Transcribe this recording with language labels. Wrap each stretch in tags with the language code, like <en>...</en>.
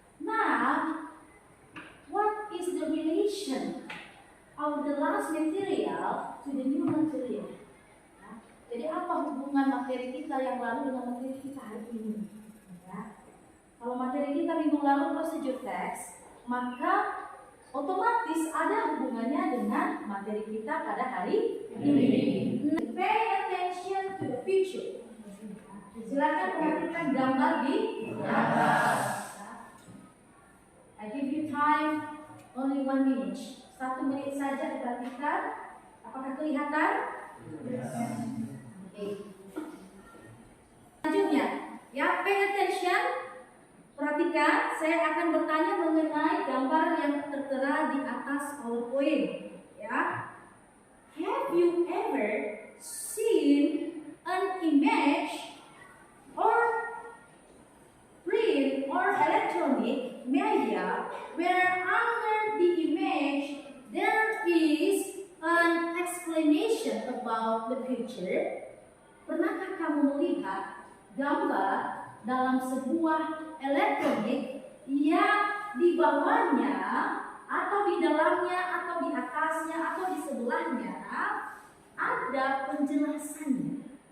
<en>Now, what is the relation of the last material to the new material?</en> <id>Ya, jadi apa hubungan materi kita yang lalu dengan materi kita hari ini? Ya. Kalau materi kita minggu lalu procedure text, maka otomatis ada hubungannya dengan materi kita pada hari ini.</id> <en>Pay attention to the picture.</en> <id>Silakan perhatikan gambar di atas.</id> <en>I give you time only 1 minute.</en> <id>1 menit saja diperhatikan. Apakah kelihatan? Okay. Selanjutnya, ya,</id> <en>pay attention.</en> <id>Perhatikan, saya akan bertanya mengenai gambar yang tertera di atas PowerPoint. Ya,</id> <en>have you ever seen an image or print or electronic media where under the image there is an explanation about the picture?</en> <id>Pernahkah kamu melihat gambar dalam sebuah elektronik yang di bawahnya atau di dalamnya atau di atasnya atau di sebelahnya ada penjelasannya?</id>